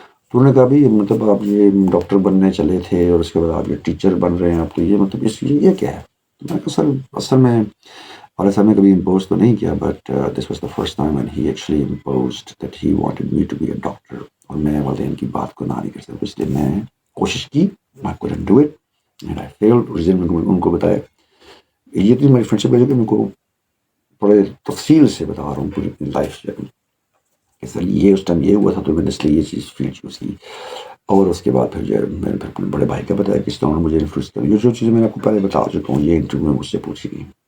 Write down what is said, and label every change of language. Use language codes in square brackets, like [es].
[ur] تو انہوں نے کہا بھی مطلب آپ یہ ڈاکٹر بننے چلے تھے اور اس کے بعد آپ یہ ٹیچر بن رہے ہیں، آپ کو یہ مطلب اس لیے یہ کیا ہے؟ تو میں کہا سر اصل میں والد صاحب نے کبھی امپوز تو نہیں کیا، [en] But this was the first time and he actually imposed that he wanted me to be a doctor. [ur] اور میں والدین کی بات کو نہ نہیں کر سکتا، اس لیے میں کوشش کی. [en] I couldn't do it and I failed. [ur] اس دن میں ان کو بتایا، یہ تو میری فرینڈ شپ ہے جو کہ میں کو بڑے تفصیل سے بتا رہا ہوں پوری لائف جرنی کہ سر یہ اس ٹائم یہ ہوا تھا تو میں نے اس لیے یہ چیز فیلڈ چوز کی. اور اس کے بعد پھر جو ہے میں نے اپنے بڑے بھائی کا بتایا کہ اس طرح مجھے انفلوئنس کر جو چیزیں میں نے آپ کو پہلے بتا چکا ہوں، یہ انٹرویو میں مجھ سے پوچھی گئی.